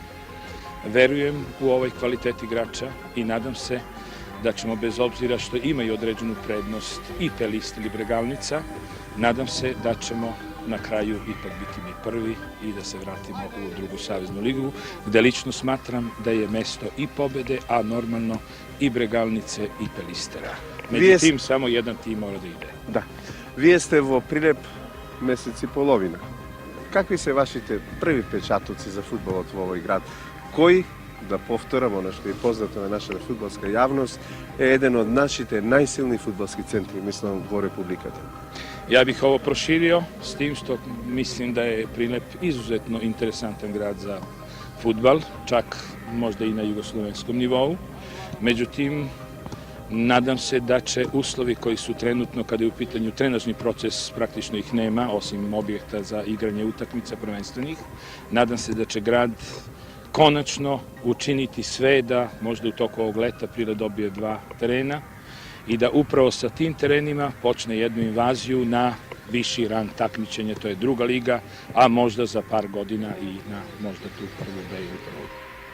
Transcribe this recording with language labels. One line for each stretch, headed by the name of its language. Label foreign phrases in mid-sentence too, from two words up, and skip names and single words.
Serbian: Verujem u ovaj kvalitet igrača i nadam se da ćemo, bez obzira što imaju određenu prednost i Pelist ili Bregalnica, nadam se da ćemo na kraju ipak biti mi prvi i da se vratimo u drugu saveznu ligu, gde lično smatram da je mesto i Pobede, a normalno i Bregalnice i Pelistera. Međutim, samo jedan tim mora da ide.
Macedonian: Да. Вие сте во Прилеп месец и половина. Какви се вашите први печатоци за фудбалот во овој град? Кој, да повторам оно што е познато на нашата фудбалска јавност, е еден од нашите најсилни фудбалски центри, мислам, во Републиката?
Serbian: Ja bih ovo proširio s tim što mislim da je Prilep izuzetno interesantan grad za fudbal, čak možda i na jugoslovenskom nivou. Međutim, nadam se da će uslovi koji su trenutno, kada je u pitanju trenažni proces, praktično ih nema, osim objekta za igranje utakmica prvenstvenih, nadam se da će grad konačno učiniti sve da možda u toku ovog leta Prilep dobije 2 terena i da upravo sa tim terenima počne jednu invaziju na viši rang takmičenja, to je druga liga, a možda za par godina i na možda tu prvu B ili prvu.